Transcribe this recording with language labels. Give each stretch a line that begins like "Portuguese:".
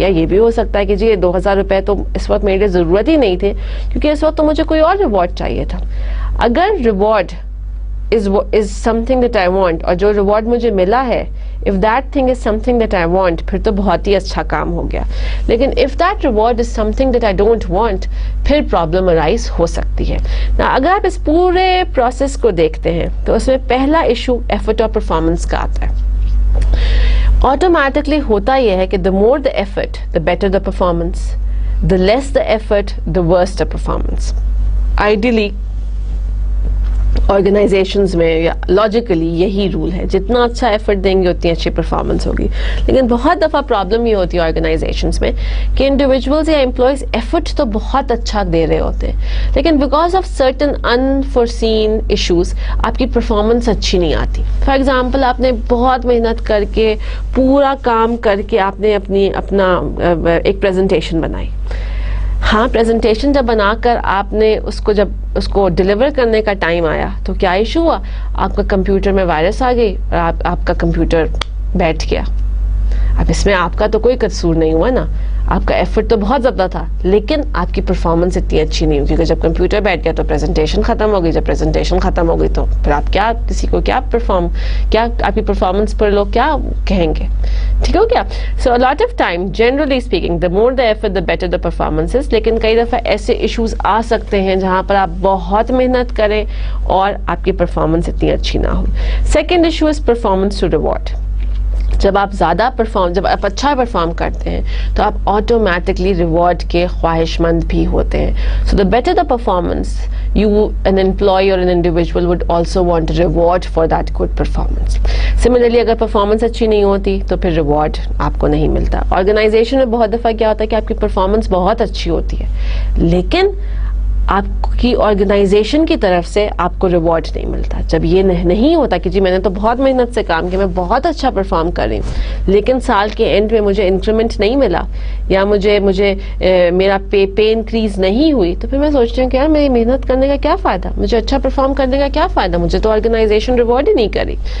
Urdu: یا یہ بھی ہو سکتا ہے کہ جی یہ 2000 روپے تو اس وقت میرے لیے ضرورت ہی نہیں تھے کیونکہ اس وقت تو مجھے کوئی اور ریوارڈ چاہیے تھا. اگر reward
English: is something that I want,
Urdu: اور جو ریوارڈ مجھے ملا ہے,
English: if that thing is something that I want,
Urdu: پھر تو بہت ہی اچھا کام ہو گیا. لیکن
English: if that reward is something that I don't want,
Urdu: پھر پرابلم arise ہو سکتی ہے. اگر آپ اس پورے پروسیس کو دیکھتے ہیں تو اس میں پہلا ایشو ایفرٹ اور پرفارمنس کا آتا ہے. آٹومیٹکلی ہوتا یہ ہے کہ
English: the more the effort, the better the performance, the less the effort, the worse the performance.
Urdu: Organisations میں لاجیکلی یہی رول ہے، جتنا اچھا ایفرٹ دیں گے اتنی اچھی پرفارمنس ہوگی. لیکن بہت دفعہ پرابلم یہ ہوتی ہے آرگنائزیشنز میں کہ انڈیویجولز یا امپلائیز ایفرٹ تو بہت اچھا دے رہے ہوتے ہیں، لیکن
English: because of certain unforeseen issues
Urdu: آپ کی پرفارمنس اچھی نہیں آتی. فار ایگزامپل آپ نے بہت محنت کر کے پورا کام کر کے آپ نے اپنا ایک پریزنٹیشن بنائی. ہاں پریزنٹیشن جب بنا کر آپ نے جب اس کو ڈیلیور کرنے کا ٹائم آیا تو کیا ایشو ہوا؟ آپ کا کمپیوٹر میں وائرس آ گئی اور آپ کا کمپیوٹر بیٹھ گیا. اب اس میں آپ کا تو کوئی قصور نہیں ہوا نا، آپ کا ایفرٹ تو بہت زیادہ تھا، لیکن آپ کی پرفارمنس اتنی اچھی نہیں ہوئی کیونکہ جب کمپیوٹر بیٹھ گیا تو پریزنٹیشن ختم ہو گئی. جب پریزنٹیشن ختم ہو گئی تو پھر آپ کیا کسی کو کیا آپ کی پرفارمنس پر لوگ کیا کہیں گے؟ ٹھیک ہو گیا.
English: So a lot of time generally speaking the more the effort the better the performances.
Urdu: لیکن کئی دفعہ ایسے ایشوز آ سکتے ہیں جہاں پر آپ بہت محنت کریں اور آپ کی پرفارمنس اتنی اچھی نہ ہو.
English: Second issue is performance to reward.
Urdu: جب آپ اچھا پرفارم کرتے ہیں تو آپ آٹومیٹکلی ریوارڈ کے خواہش مند بھی ہوتے ہیں.
English: So the better the performance an employee or an individual would also want a reward for that good performance.
Urdu: Similarly اگر پرفارمنس اچھی نہیں ہوتی تو پھر ریوارڈ آپ کو نہیں ملتا. آرگنائزیشن میں بہت دفعہ کیا ہوتا ہے کہ آپ کی پرفارمنس بہت اچھی ہوتی ہے لیکن آپ کی آرگنائزیشن کی طرف سے آپ کو ریوارڈ نہیں ملتا. جب یہ نہیں ہوتا کہ جی میں نے تو بہت محنت سے کام کیا، میں بہت اچھا پرفارم کر رہی ہوں لیکن سال کے اینڈ میں مجھے انکریمنٹ نہیں ملا یا مجھے میرا پے انکریز نہیں ہوئی، تو پھر میں سوچتی ہوں کہ یار میری محنت کرنے کا کیا فائدہ، مجھے اچھا پرفارم کرنے کا کیا فائدہ، مجھے تو آرگنائزیشن ریوارڈ ہی نہیں کری.